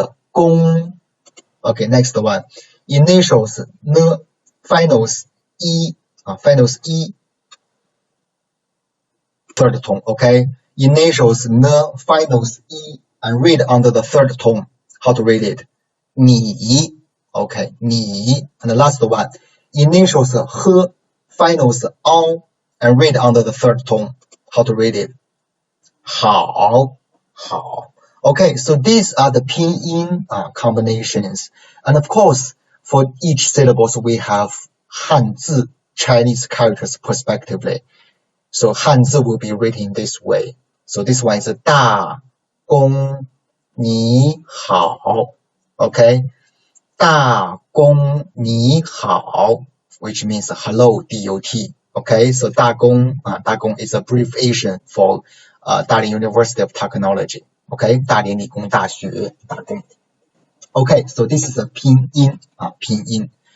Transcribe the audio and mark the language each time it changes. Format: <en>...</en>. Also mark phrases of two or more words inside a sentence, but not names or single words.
<en>Gong. Okay, next one. Initials ne, finals e, third tone. Okay. Initials ne, finals e, and read under the third tone. How to read it? Ni. Okay, ni. And the last one. Initials he, finals on, and read under the third tone. How to read it? Hao. Okay, so these are the Pinyin combinations. And of course, for each syllables we have Hanzi, Chinese characters prospectively. So Hanzi will be written this way. So this one is</en> <zh>大工，你好.</zh> <en>Okay,</en> <zh>大工，你,</zh> <en>Hao, which means hello, D-O-T. Okay, so Da Gong is abbreviation for Dalian University of Technology. Okay,</en> <zh>大连理工大学打工。</zh> <en>Okay, so this is a Pinyin.</en>